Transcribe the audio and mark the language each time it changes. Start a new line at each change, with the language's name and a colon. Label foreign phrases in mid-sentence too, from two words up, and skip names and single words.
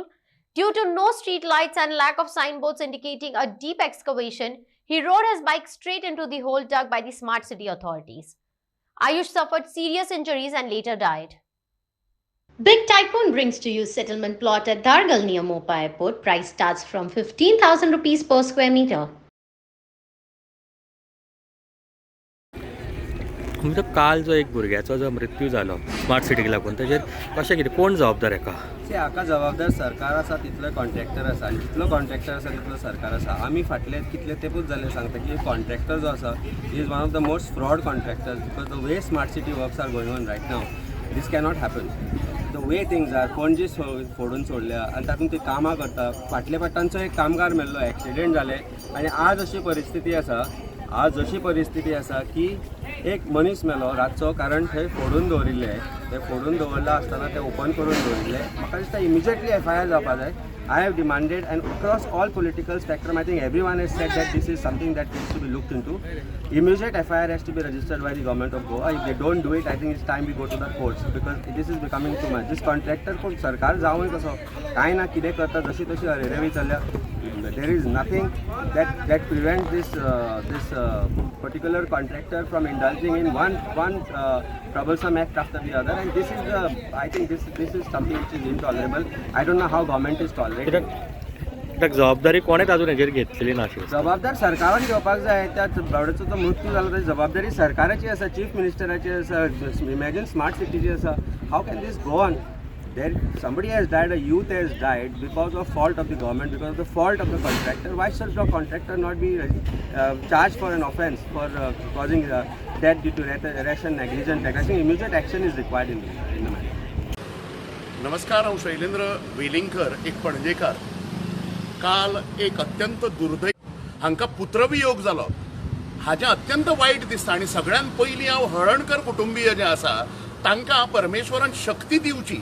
English: Due to no street lights and lack of signboards indicating a deep excavation, he rode his bike straight into the hole dug by the smart city authorities. Ayush suffered serious injuries and later died. Big Tycoon brings to you settlement plot at Dargal near Mopa Airport. Price starts from 15,000 rupees per square meter.
Konkani: म्हणजे काल जो एक भुरग्याचो जो मृत्यू जालो स्मार्ट सिटीक लागून ताचेर कशें कितें कोण जबाबदार हाका? हाका जबाबदार सरकार आसा तितलो कॉन्ट्रॅक्टर आसा आनी जितलो कॉन्ट्रॅक्टर आसा तितलो सरकार आसा. आमी फाटले कितले तेंपूच जाले सांगता की कॉन्ट्रॅक्टर जो आसा
English: is one of the most fraud contractor because the way smart city works are going on right now this cannot happen. the way things are
Konkani: पणजे फोडून सोडल्या आनी तातूंत ती कामां करता. फाटल्या पट्टांचो एक कामगार मेल्लो, एक्सिडेंट जाले आनी आज अशी परिस्थिती आसा की एक मनीस मेलो रातचो कारण थंय फोडून दवरिल्ले. ते फोडून दवरला आसतना ते ओपन करून दवरिल्ले. म्हाका दिसता इमिजिएटली FIR जावपा जाय.
English: I have demanded, and across all political spectrum, I think everyone has said that this is something that needs to be looked into. Immediate FIR has to be registered by the government of Goa. If they don't do it, I think it's time we go to the courts because this is becoming too much. This contractor
Konkani: कोण सरकार जावूय कसो कांय ना कितें करता जशी तशी अरेरेवी चल्ल्या.
English: There is nothing that prevents this particular contractor from indulging in one troublesome act after the other, and this is I think this is something which is intolerable. I don't know how government is tolerating.
Konkani: कित्याक जबाबदारी कोणेच अजून हेजेर घेतलेली नाशिल्ली. जबाबदार सरकारान घेवपाक जाय. त्या बावड्याचो जो मृत्यू जालो ताची जबाबदारी सरकाराची आसा, चीफ मिनिस्टराची आसा. इमॅजिन स्मार्ट सिटीची आसा.
English: How can this go on? Somebody has died, a youth has died because of fault of the government, because of the fault of the contractor. Why should the contractor not be charged for an offence for causing death due to rash and negligent act? I think immediate action is required in the matter.
Konkani: नमस्कार, हांव शैलेंद्र वेलिंगकर, एक पणजेकार. काल एक अत्यंत दुर्दैव हांकां पुत्रवियोग जालो. हाजें अत्यंत वायट दिसता आनी सगळ्यान पयलीं हांव हळर्णकर कुटुंबीय जे आसा तांकां परमेश्वरान शक्ती दिवची.